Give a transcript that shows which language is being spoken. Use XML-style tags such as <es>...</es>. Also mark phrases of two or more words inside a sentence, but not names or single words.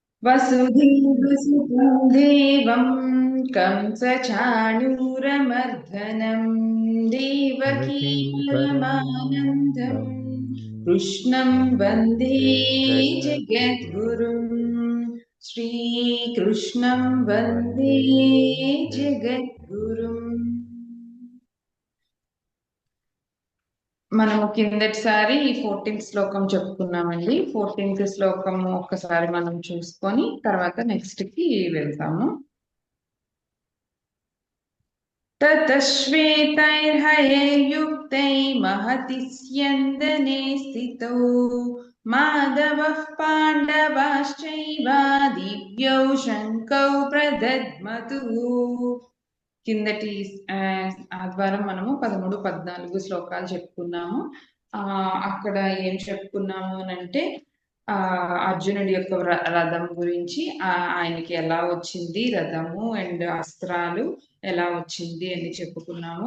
<sa>वसुदेवसुतं देवं कंसचाणूरमर्दनं देवकी देवकीं परमानन्दं परमानन्दं कृष्णं वन्दे वन्दे जगद्गुरुं जगद्गुरुं श्रीकृष्णं वन्दे वन्दे जगद्गुरुं। जगद्गुरुम्.</sa> <te>మనము కిందటిసారి 14th శ్లోకం చెప్పుకున్నామండి. 14th శ్లోకం ఒక్కసారి మనం చూసుకొని తర్వాత నెక్స్ట్ కి వెళ్తాము.</te> <sa>ततः श्वेतैर्हयैर्युक्तै महति स्यन्दने स्थितौ माधवः पाण्डवाश्चैव दिव्यौ शङ्कौ प्रदद्मतुः.</sa> <te>కిందటి ఆదివారం మనము 13, 14 శ్లోకాలు చెప్పుకున్నాము. అక్కడ ఏం చెప్పుకున్నాము అంటే అర్జునుడి యొక్క రథం గురించి, ఆయనకి ఎలా వచ్చింది రథము అండ్ అస్త్రాలు ఎలా వచ్చింది అని చెప్పుకున్నాము.</te>